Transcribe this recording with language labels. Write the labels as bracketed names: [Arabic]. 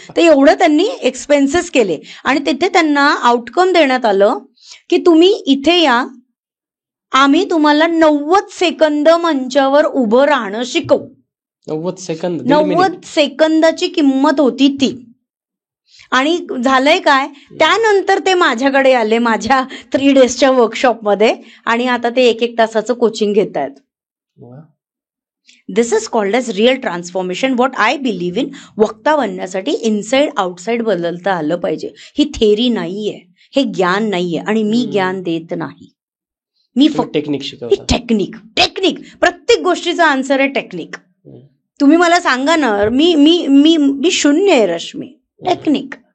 [Marathi] तर एवढं त्यांनी एक्सपेन्सेस केले आणि तिथे त्यांना आउटकम देण्यात आलं की तुम्ही इथे या, आम्ही तुम्हाला 90 सेकंद मंचावर उभं राहणं शिकवू. 90 सेकंदाची किंमत होती ती. आणि झालंय काय, त्यानंतर ते माझ्याकडे आले माझ्या 3 डेजच्या वर्कशॉपमध्ये आणि आता ते 1-1 तासाचं कोचिंग घेत आहेत. [English] This is called as real transformation. What I believe in, [Marathi] वक्ता बनण्यासाठी इनसाइड आउटसाइड बदलता आलं पाहिजे. ही थेरी नाहीये, हे ज्ञान नाहीये आणि मी ज्ञान देत नाही. मी फक्त टेक्निक शिकवतो. टेक्निक प्रत्येक गोष्टीचा आन्सर आहे टेक्निक. तुम्ही मला सांगा ना, मी मी मी मी शून्य आहे रश्मी. टेक्निक.